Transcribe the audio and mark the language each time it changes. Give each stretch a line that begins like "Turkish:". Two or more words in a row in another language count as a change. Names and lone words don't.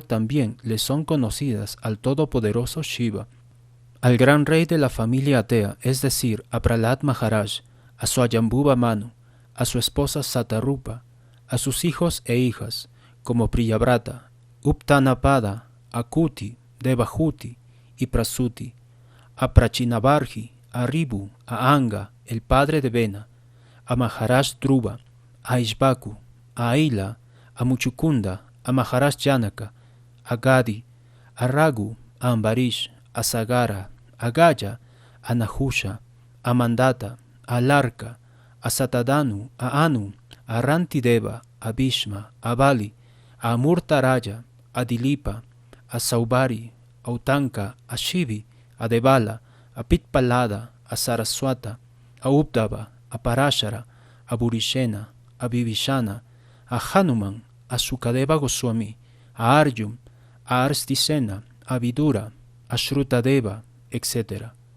Spanish: también le son conocidas al todopoderoso Shiva, al gran rey de la familia atea, es decir, a Prahlad Maharaj, a Swayambhuva Manu, a su esposa Satarupa, a sus hijos e hijas, como Priyavrata, Uptanapada, Akuti, Devahuti y Prasuti, a Prachinabarhi, a Ribu, a Anga, el padre de Vena, a Maharaj Dhruva, a Ishbaku, a Aila, a Muchukunda, a Maharaj Janaka, a Gadi, a Raghu, a Ambarish, a Sagara, a Gaya, a Nahusha, a Mandata, a Larka, a Satadanu, a Anu, a Rantideva, a Bhishma, a Bali, a Amurtaraya, a Dilipa, a Saubari, a Utanka, a Shivi, a Devala, a Pitpalada, a Saraswata, a Uddhava, a Parashara, a Burishena, a Vibhishana, a Hanuman, a Sukadeva Goswami, a Arjun, a Arstisena, a Vidura, a Shrutadeva, etc.